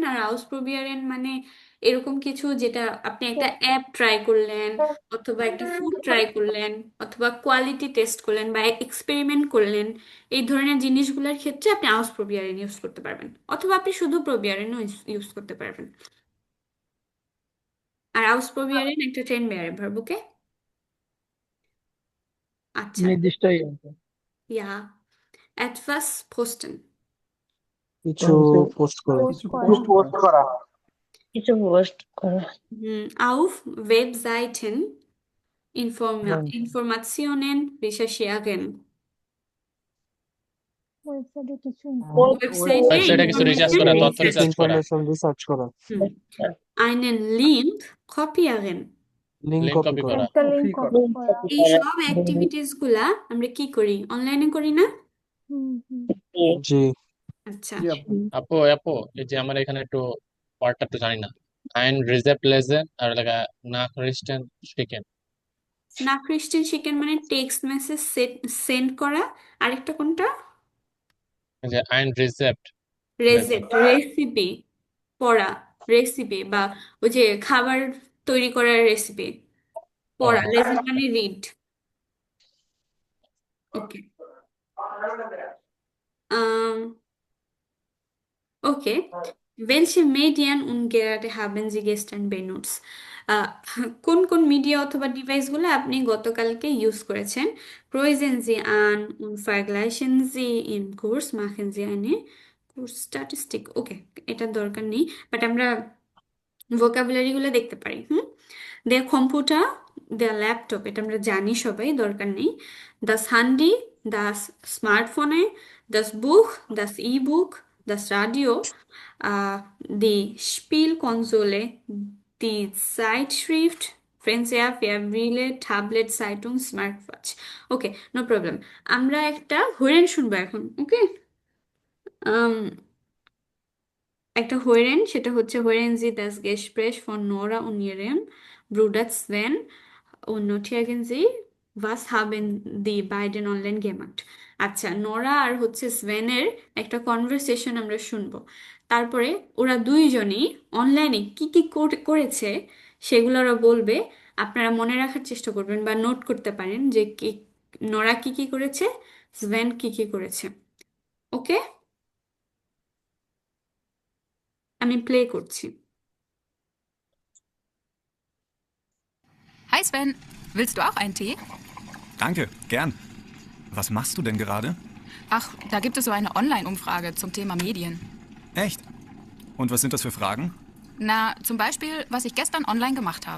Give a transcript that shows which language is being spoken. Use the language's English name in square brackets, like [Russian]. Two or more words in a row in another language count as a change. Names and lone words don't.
[Bangla] আর আউস প্রোবিয়ারেন মানে এরকম কিছু যেটা আপনি একটা অ্যাপ ট্রাই করলেন, অথবা একটা ফুড ট্রাই করলেন, অথবা কোয়ালিটি টেস্ট করলেন, বা এক্সপেরিমেন্ট করলেন। এই ধরনের জিনিসগুলোর ক্ষেত্রে আপনি আউস প্রোবিয়ারেন ইউজ করতে পারবেন, অথবা আপনি শুধু প্রোবিয়ারেনও ইউজ করতে পারবেন। আর আউস প্রোবিয়ারেন একটা ট্রেন বেয়ারে ভার্ব, ওকে? আচ্ছা, নির্দিষ্ট ইয়ে আছে। ইয়া [German] etwas posten, [Bangla] কিছু পোস্ট করা। কিছু পোস্ট পোস্ট করা। কিছু পোস্ট করা। [German] auf Webseiten [Bangla] হ্যাঁ, [German] Informationen recherchieren, [Bangla] ওয়েবসাইটে কিছু ওয়েবসাইটে ওয়েবসাইটে কিছু রিসার্চ করা, তথ্য রিসার্চ রিসার্চ করা, ইনফরমেশন রিসার্চ করা, [German] einen Link kopieren। [Bangla] লিঙ্ক লিঙ্ক কপি কপি করা। করা। একটা লিংক কপি কপি করা। করা। এই সব অ্যাক্টিভিটিস গুলা আমরা কি করি, অনলাইনে করি না? জি। আচ্ছা, জি আপু। আপু আপু এই যে আমার এখানে একটু ওয়ার্ডটা একটু জানি না, [German] ein Rezept lesen [Bangla] আর লাগা না খ্রিস্টান শিখেন। না ক্রিশ্চিয়ান শিখেন মানে টেক্সট মেসেজ সেন্ড করা। আরেকটা কোনটা? এই যে [German] ein Rezept lesen. [Bangla] রেসিপি, রেসিপি পড়া, রেসিপি বা ওই যে খাবার তৈরি করার রেসিপি ও পড়া, লেসন মানে রিড। ওকে, okay. [German] Welche Medien und Geräte haben Sie gestern benutzt? [Bangla] আহ, কোন কোন মিডিয়া অথবা ডিভাইসগুলো আপনি গতকালকে ইউজ করেছেন? [German] Kreuzen Sie an und vergleichen Sie im Kurs, machen Sie eine Kursstatistik. [Bangla] ওকে, এটা দরকার নেই, বাট আমরা ভোকাবুলারি গুলো দেখতে পারি। [German] Der Computer, der Laptop, [Bangla] এটা আমরা জানি সবাই, দরকার নেই। [German] Das Handy, das Smartphone, das Buch, das E-Book, das Radio, die Spielkonsole, die Zeitschrift, Fernseher, Fernbrille, Tablet, Zeitung, Smartwatch. [Bangla] ওকে, [English] no problem. [Bangla] আমরা একটা হরেন শুনবো এখন, ওকে? একটা হয়েরেন, সেটা হচ্ছে [German] হয়েরেন জি das Gespräch von Nora und ihrem Bruder Sven und notieren Sie, was haben die beiden online gemacht? [Bangla] আচ্ছা, নোরা আর হচ্ছে স্ভেনের একটা কনভারসেশন আমরা শুনবো। তারপরে ওরা দুইজনই অনলাইনে কি কি করেছে সেগুলো ওরা বলবে। আপনারা মনে রাখার চেষ্টা করবেন বা নোট করতে পারেন যে কি নোরা কি কি করেছে, স্ভেন কি কি করেছে। ওকে, আমি প্লে করছি। [German] Hi Sven, willst du auch einen Tee? Danke, gern. Was machst du denn gerade? Ach, da gibt es so eine Online-Umfrage zum Thema Medien. Echt? Und was sind das für Fragen? Na, zum Beispiel, was ich gestern online gemacht habe.